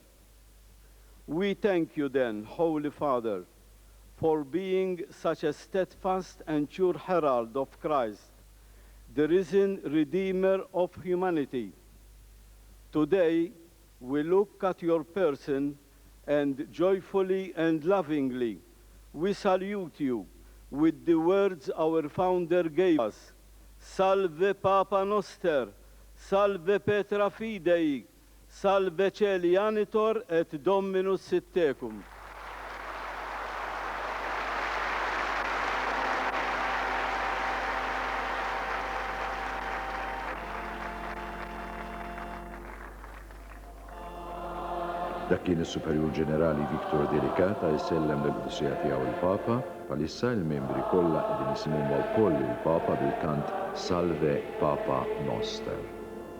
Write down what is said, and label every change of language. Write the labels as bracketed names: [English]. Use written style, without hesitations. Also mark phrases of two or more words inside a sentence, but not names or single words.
[English] We thank you then, Holy Father, for being such a steadfast and sure herald of Christ, the risen Redeemer of humanity. Today, we look at your person and joyfully and lovingly, we salute you with the words our founder gave us. [Latin] Salve Papa Noster, salve Petra Fidei, salve Celianitor et Dominus Sittecum. [Maltese] Dak kien is-Superjur Ġenerali Viktor Delikata jsellem l-qudissija tiegħu il-Papa, bħalissa l-membri kollha qegħdin isimhom wkoll il-Papa bil-kant [Latin] Salve Papa Noster.